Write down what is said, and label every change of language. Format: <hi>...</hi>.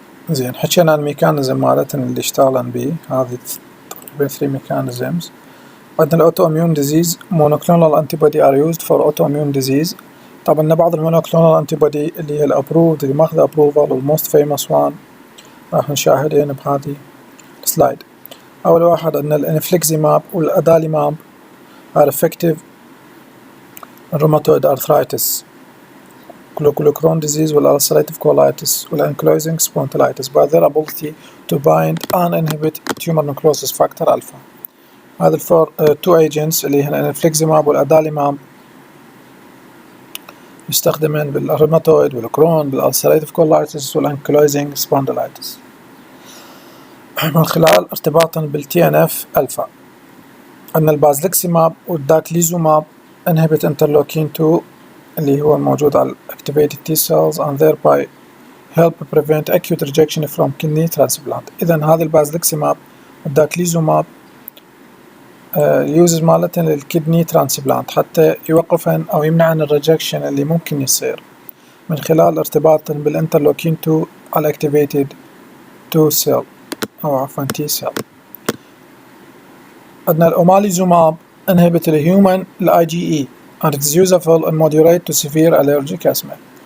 <ar>زين، حكينا عن الميكانيزم مالتنا اللي اشتغلن به، هذه تقريبا 3 ميكانيزمز. عندنا الأوتو إميون ديزيز.</ar> <en>monoclonal antibody are used for autoimmune disease.</en> <ar>طبعا بعض المونوكلونال انتيبودي اللي هي الابروفد اللي ماخذ ابروفال والموست فيموس وان راح نشاهدين بهذه السلايد. أول واحد أن</ar> <en>الانفليكزيماب والأداليماب are effective in rheumatoid arthritis, Crohn's disease والulcerative colitis والankylosing spondylitis by their ability to bind and inhibit tumor necrosis factor alpha.</en> <ar>هذا الفور two agents اللي هن الانفليكزيماب والأداليماب يستخدمين بالروماتويد والكرون بالالسريتيف كولايتس والانكلوزنج سبونديلايتس من خلال ارتباطا بالتي ان اف الفا. ان البازلكسيماب والداكليزوماب انهبت انترلوكين 2 اللي هو موجود على</ar> <en>activated T cells and thereby help prevent acute rejection from kidney transplant.</en> <ar>اذا هذا البازلكسيماب والداكليزوماب يوزز مالتن للكدني ترانسبلانت حتى يوقفن أو يمنعن الريجكشن اللي ممكن يصير من خلال ارتباطن بالانترلوكين 2 على activated 2 cell أو عفوا T cell. عندنا</ar> <en>الأوماليزوماب inhibit the human IgE and it is useful and moderate to severe allergic asthma.</en>